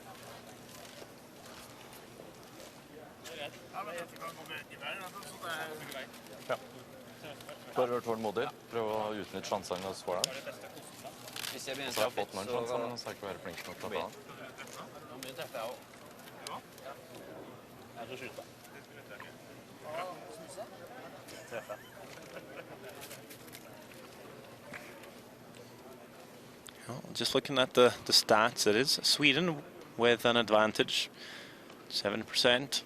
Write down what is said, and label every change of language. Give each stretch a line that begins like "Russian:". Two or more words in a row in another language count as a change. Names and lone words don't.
Norwegian: Ja. Bare vært tålmodig. Prøve å utnytte sjansene når du får dem. Så har jeg fått noen sjanser, men så har jeg ikke vært flink nok til å ta den.
English: Just looking at the stats, it is Sweden with an advantage, 7%.